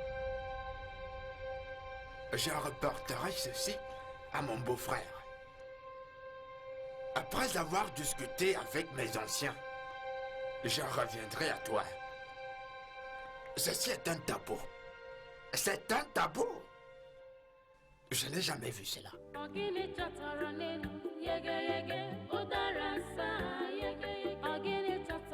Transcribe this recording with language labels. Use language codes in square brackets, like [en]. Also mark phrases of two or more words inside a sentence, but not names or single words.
[fr] Je reporterai ceci à mon beau-frère. Après avoir discuté avec mes anciens, je reviendrai à toi. Ceci est un tabou. C'est un tabou. Je n'ai jamais vu cela. [ig] Ogini chọtara n'elu, yege yege, ụdara nsa, yege yege. Ogini